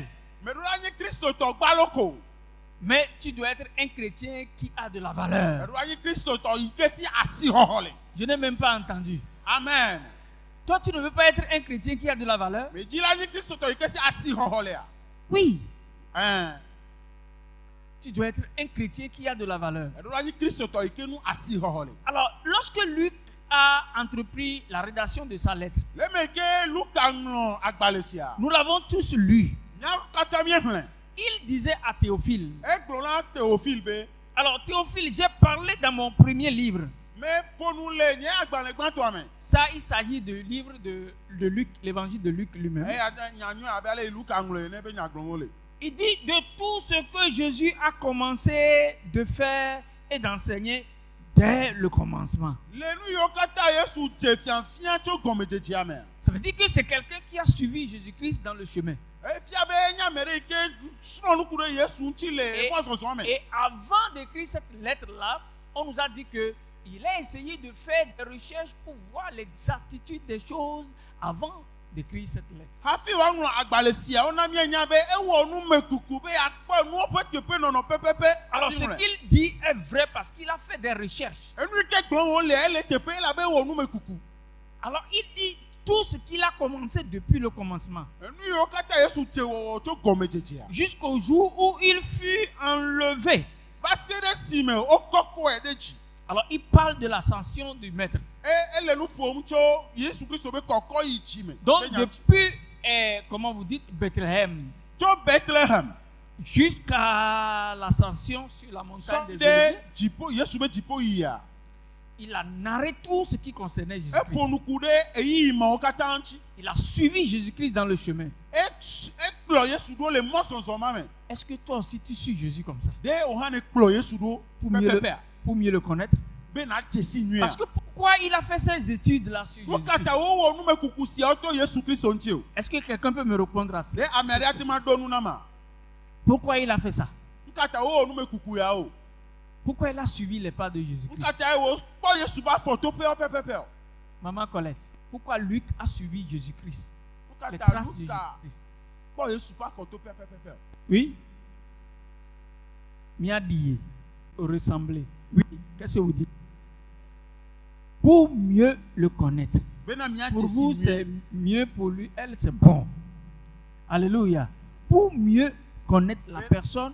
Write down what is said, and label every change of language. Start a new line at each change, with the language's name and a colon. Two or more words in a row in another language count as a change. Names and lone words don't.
Ewe: Me ɖo la nyi kristotɔ gbalo ko.
French: Mais tu dois être un chrétien qui a de la valeur.
Ewe: Me ɖo la nyi kristotɔ yi ke si asixɔxɔ le.
French: Je n'ai même pas entendu. Amen. Toi, tu ne veux pas être un chrétien qui a de la valeur?
Ewe: Me dzi la nyi kristotɔ yi ke si asixɔxɔ lea.
French: Oui.
Ewe: Ɛn.
French: Tu dois être un chrétien qui a de la valeur.
Ewe: Me ɖo la nyi kristotɔ yi ke nu asixɔxɔ le.
French: Alors, lorsque Luc a entrepris la rédaction de sa lettre,
Ewe: Le me ke Luka ŋlɔ agbalẽ sia.
French: nous l'avons tous lu.
Ewe: Mía katã mie xlẽ.
French: Il disait à Théophile,
Ewe: Egblɔ na Théophile be.
French: alors Théophile, j'ai parlé dans mon premier livre.
Ewe: Me ƒonu le nye agbalẽ gbãtɔa me.
French: Ça, il s'agit du livre de Luc, l'évangile de Luc lui-même.
Ewe: Eya ne nyanyɔe abe ale yi Luka ŋlɔ ene be nyagblɔm wole.
French: Il dit de tout ce que Jésus a commencé de faire et d'enseigner dès le commencement.
Ewe: Le nu yiwo katã Yesu dze fiafia tso gɔmedzedzea me.
French: Ça veut dire que c'est quelqu'un qui a suivi Jésus-Christ dans le chemin.
Ewe: Efia be enye ame ɖe yi ke srɔ̃ nuku ɖe Yesu ŋuti le mɔzɔzɔ me.
French: Et avant d'écrire cette lettre-là, on nous a dit que il a essayé de faire des recherches pour voir l'exactitude des choses avant d'écrire cette lettre.
Ewe: Hafi woaŋlɔ agbalẽ sia wona mienya be ewɔ numekuku be akpɔ nuwo ƒe teƒe nɔnɔ pɛpɛpɛ.
French: Alors ce qu'il dit est vrai parce qu'il a fait des recherches.
Ewe: Enu yi ke gblɔm wole ele teƒe elabe ewɔ numekuku.
French: Alors il dit tout ce qu'il a commencé depuis le commencement,
Ewe: enu yiwo katã Yesu tse wɔwɔ tso gɔmedzedzea
French: jusqu'au jour où il fut enlevé.
Ewe: va se ɖe esime wokɔkɔe ɖe dzi.
French: Alors il parle de l'ascension du maître.
Ewe: Ele nu ƒom tso Yesu Kristo be kɔkɔ yi dzi me.
French: Donc
Ewe: Be nya dzi.
French: depuis, comment vous dites, Bethléem,
Ewe: Tso Bethlehem
French: jusqu'à l'ascension sur la montagne
Ewe: sɔ
French: des
Ewe: ɖe
French: Oliviers,
Ewe: dziƒo Yesu be dziƒo yia.
French: il a narré tout ce qui concernait
Ewe: Eƒo
French: Jésus-Christ.
Ewe: nuku ɖe eyiyi mawo katã ŋuti.
French: Il a suivi Jésus-Christ dans le chemin.
Ewe: Ekplɔ Yesu ɖo le mɔzɔzɔ ma me.
French: Est-ce que toi aussi tu suis Jésus comme ça
Ewe: De o hã ne kplɔ Yesu ɖo pɛpɛpɛa
French: pour mieux le connaître?
Ewe: be na dze si nyuia.
French: Parce que pourquoi il a fait ses études là sur
Ewe: Wo
French: Jésus-Christ?
Ewe: katã wowɔ numekuku siawo to Yesu Kristo ŋuti o.
French: Est-ce que quelqu'un peut me répondre à
Ewe: De
French: ça?
Ewe: ame aɖe ate ma ɖo nu na ma.
French: Pourquoi il a fait ça?
Ewe: Nu katã wowɔ numekuku ya o.
French: Pourquoi il a suivi les pas de
Ewe: Nu
French: Jésus-Christ?
Ewe: katã wo kpɔ Yesu ƒe afɔto pɛpɛpɛpɛ o.
French: Maman Colette, pourquoi Luc a suivi Jésus-Christ?
Ewe: Nu
French: Les
Ewe: katã
French: traces de
Ewe: Luka
French: Jésus-Christ.
Ewe: kpɔ Yesu ƒe afɔto pɛpɛpɛpɛ o.
French: Oui? Miadie, ressembler. Oui, qu'est-ce que vous dites? Pour mieux le connaître.
Ewe: Bena mia
French: Pour
Ewe: dze si
French: vous,
Ewe: nyuie.
French: c'est mieux, pour lui, elle, c'est bon. Alléluia. Pour mieux connaître la personne,